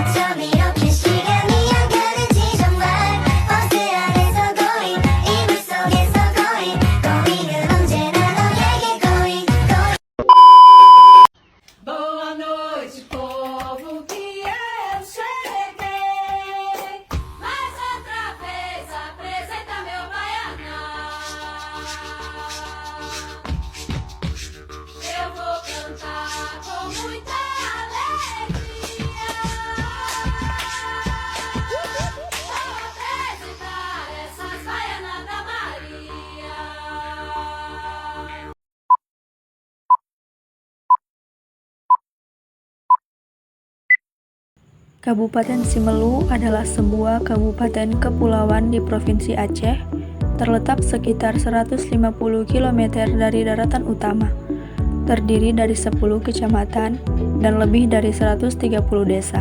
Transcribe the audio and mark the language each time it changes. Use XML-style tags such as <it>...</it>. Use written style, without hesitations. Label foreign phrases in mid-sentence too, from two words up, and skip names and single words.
<ko>밤이렇게 시간이 안 가는지 정말 버스 안에서 going 이불 속에서</ko> <en>going going</en> <ko>은 언제나 너에게</ko> <en>going going</en> <pt>Boa noite, povo que eu cheguei. Mais outra vez apresenta meu baianão. Eu vou cantar com muita alegria. Vou apresentar essas baianas da Maria.</pt> <id>Kabupaten Simelu adalah sebuah kabupaten kepulauan di Provinsi Aceh, terletak sekitar 150 km dari daratan utama, terdiri dari 10 kecamatan dan lebih dari 130 desa.</id>